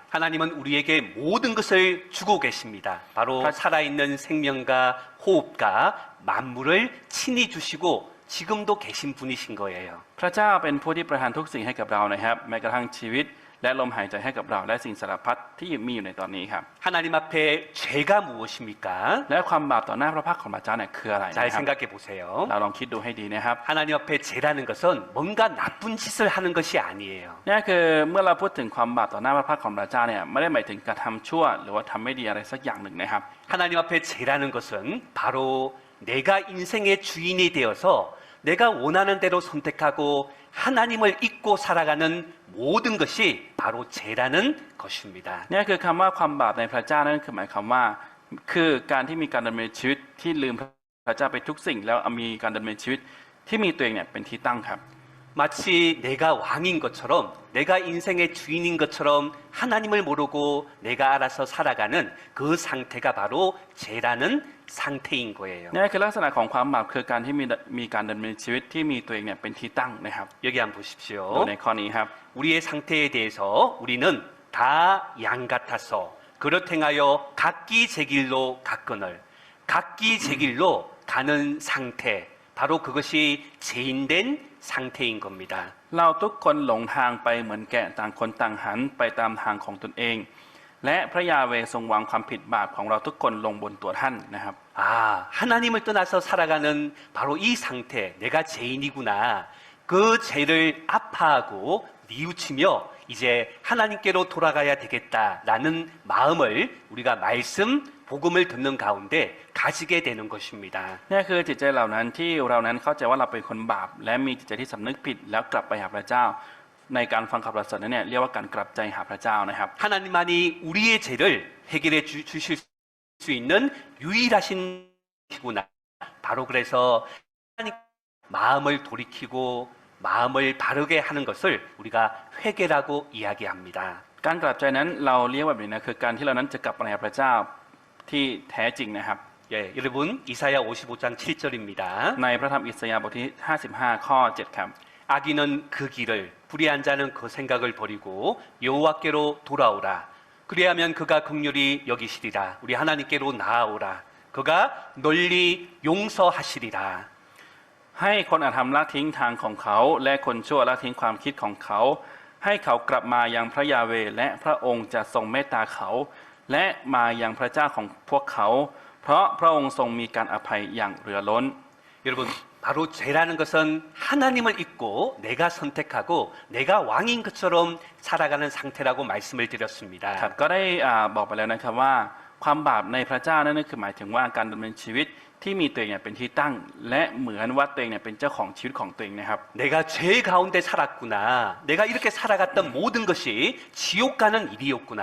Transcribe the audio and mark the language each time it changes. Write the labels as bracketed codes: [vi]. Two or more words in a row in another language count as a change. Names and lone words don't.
[ko] 하나님은 우리에게 모든 것을 주고 계십니다. 바로 살아있는 생명과 호흡과 만물을 친히 주시고 지금도 계신 분이신 거예요. [th] พระเจ้าเป็นผู้ที่ประทานทุกสิ่งให้กับเรานะครับแม้กระทั่งชีวิตและลมหายใจให้กับเราและสิ่งสารพัดที่มีอยู่ในตอนนี้ครับ [ko] 하나님 앞에 죄가 무엇입니까? [th] และความบาปต่อหน้าพระพักของพระเจ้าเนี่ยคืออะไรนะ [ko] 잘 [th] ครับ [ko] 생각해 보세요. [th] เราลองคิดดูให้ดีนะครับ [ko] 하나님 앞에 죄라는 것은 뭔가 나쁜 짓을 하는 것이 아니에요. [th] นี่คือเมื่อเราพูดถึงความบาปต่อหน้าพระพักของพระเจ้าเนี่ยไม่ได้หมายถึงการทำชั่วหรือว่าทำไม่ดีอะไรสักอย่างหนึ่งนะครับ [ko] 하나님 앞에 죄라는 것은 바로 내가 인생의 주인이 되어서 내가 원하는 대로 선택하고 하나님을 잊고 살아가는 모든 것이 바로 죄라는 것입니다. [th] นี่คือคำว่าความบาปในพระเจ้านั่นคือหมายความว่าคือการที่มีการดำเนินชีวิตที่ลืมพระเจ้าไปทุกสิ่งแล้วมีการดำเนินชีวิตที่มีตัวเองเนี่ยเป็นที่ตั้งครับ [ko] 마치 내가 왕인 것처럼 내가 인생의 주인인 것처럼 하나님을 모르고 내가 알아서 살아가는 그 상태가 바로 죄라는 상태인 거예요. [th] นี่คือลักษณะของความบาปคือการที่มีการดำเนินชีวิตที่มีตัวเองเนี่ยเป็นที่ตั้งนะครับ [ko] 여기 한번 [th] ดู [ko] 보십시오. [th] ในข้อนี้ครับ [ko] 우리의 상태에 대해서 우리는 다 양 같아서 그렇 행하여 각기 제 길로 갔거늘 각기 제 길로 가는 상태 바로 그것이 죄인된 상태인 겁니다. [th] เราทุกคนหลงทางไปเหมือนแกะต่างคนต่างหันไปตามทางของตนเอง และพระยาเวห์ทรงวางความผิดบาปของเราทุกคนลงบนตัวท่านนะครับ [ko] 아, 하나님을 떠나서 살아가는 바로 이 상태, 내가 죄인이구나. 그 죄를 아파하고 뉘우치며 이제 하나님께로 돌아가야 되겠다라는 마음을 우리가 말씀, 복음을 듣는 가운데 가지게 되는 것입니다. [th] นี่คือจิตใจเหล่านั้นที่เรานั้นเข้าใจว่าเราเป็นคนบาปและมีจิตใจที่สำนึกผิดแล้วกลับไปหาพระเจ้า ในการฟังข่าวประเสริฐนั้นเนี่ยเรียกว่าการกลับใจหาพระเจ้านะครับ [ko] 하나님만이 우리의 죄를 해결해 주실 수 있는 유일하신 분이구나. 바로 그래서 하나님 마음을 돌이키고 마음을 바르게 하는 것을 우리가 회개라고 이야기합니다. [th] การกลับใจนั้นเราเรียกว่าแบบนี้นะคือการที่เรานั้นจะกลับไปหาพระเจ้าที่แท้จริงนะครับ [ko] 예, 여러분 이사야 55장 7절입니다. [th] ในพระธรรมอิสยาห์บทที่55ข้อ7ครับ [ko] 악인은 그 길을 불의한 자는 그 생각을 버리고 여호와께로 돌아오라. 그리하면 그가 긍휼히 여기시리라. 우리 하나님께로 나아오라. 그가 널리 용서하시리라. [th] ให้คนอาธรรมละทิ้งทางของเขาและคนชั่วละทิ้งความคิดของเขา ให้เขากลับมายังพระยาเวห์และพระองค์จะทรงเมตตาเขา และมายังพระเจ้าของพวกเขา เพราะพระองค์ทรงมีการอภัยอย่างเหลือล้น [ko] 여러분 바로 죄라는 것은 하나님을 잊고 내가 선택하고 내가 왕인 것처럼 살아가는 상태라고 말씀을 [th] ครับ [ko] 드렸습니다. [th] ก็ได้บอกไปแล้วนะครับว่าความบาปในพระเจ้านั่นคือหมายถึงว่าการดำเนินชีวิตที่มีตัวเองเนี่ยเป็นที่ตั้ง และเหมือนว่าตัวเองเนี่ยเป็นเจ้าของชีวิตของตัวเองนะครับ [ko] 내가 죄 가운데 살았구나. 내가 이렇게 살아갔던 모든 것이 지옥 가는 일이었구나.